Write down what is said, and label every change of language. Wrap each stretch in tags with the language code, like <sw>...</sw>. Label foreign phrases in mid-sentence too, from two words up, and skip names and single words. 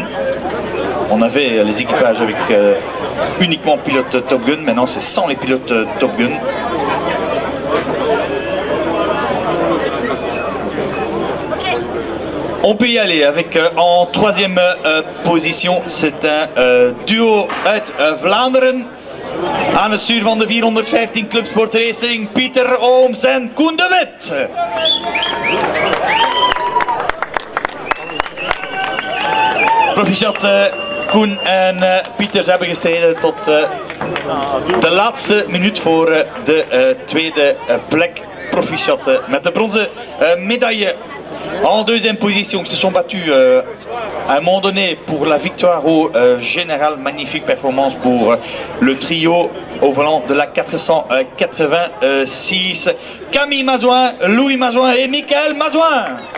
<fr>On avait les équipages avec uniquement pilote Top Gun, maintenant c'est sans les pilotes Top Gun. On peut y aller avec en troisième position, c'est un duo</fr> <nl>uit Vlaanderen. Aan het stuur van de 415 Club Sport Racing, Pieter Ooms en Koen de Wit. Proficiat Koen en Pieter, ze hebben gestreden tot de laatste minuut voor de tweede plek. Proficiat met de bronzen medaille.</nl> <fr>En deuxième position, qui se sont battus à un moment donné pour la victoire au général. Magnifique performance pour le trio au volant de la 486. Camille Mazouin, Louis Mazouin et Michael Mazouin.</fr>